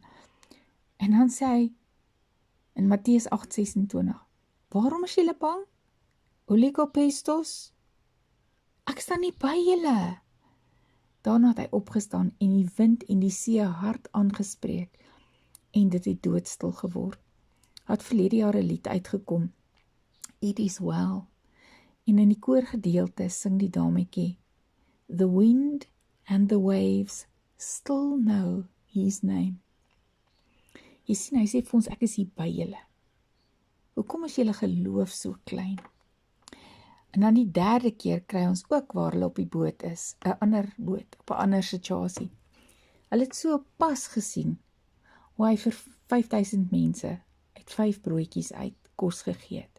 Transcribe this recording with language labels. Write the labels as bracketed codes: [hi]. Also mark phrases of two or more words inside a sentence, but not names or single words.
[af] En dan sê hy, in Matteus 8:26, waarom is julle bang? Oligopistos? Ek staan nie by julle. Daarna het hy opgestaan en die wind en die see hard aangespreek, en dit het doodstil geword. Het verlede jaar 'n lied uitgekom, [en] It is well, [af] en in die koorgedeelte sing die dametjie, [en] The wind and the waves still know his name. [af] Jy sien, hy sê vir ons, ek is hier by julle. Hoekom is julle geloof so klein? En dan die derde keer kry ons ook waar hulle op die boot is, 'n ander boot, op 'n ander situasie. Hulle het so pas gesien, hoe hy vir 5000 mense uit 5 broodjies uit kos gegee het.